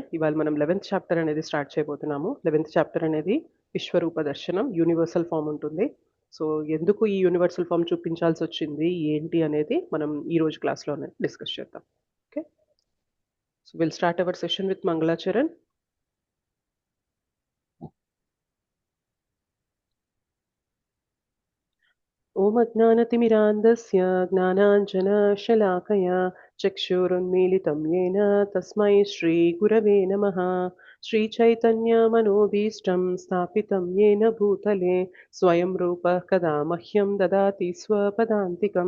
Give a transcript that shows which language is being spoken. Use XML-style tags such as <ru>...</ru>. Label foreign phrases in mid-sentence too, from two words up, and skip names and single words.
<te>ఇవాళ మనం 11th చాప్టర్ అనేది స్టార్ట్ చేయబోతున్నాము. 11th చాప్టర్ అనేది విశ్వరూప దర్శనం,</te> <en>universal form</en> <te>ఉంటుంది. సో ఎందుకు ఈ</te> <en>universal form</en> <te>చూపించాల్సి వచ్చింది ఏంటి అనేది మనం ఈ రోజు క్లాస్లోనే డిస్కస్ చేద్దాం.</te> <en>okay, so we'll start our session with మంగళాచరణ్.</en> <sa>ॐ अज्ञानतिमिरान्धस्य ज्ञानाञ्जनशलाकया चक्षुरुन्मीलितं येन तस्मै श्रीगुरवे नमः। श्रीचैतन्यमनोभीष्टं स्थापितं येन भूतले स्वयं रूपः कदा मह्यं ददाति स्वपदान्तिकं।</sa>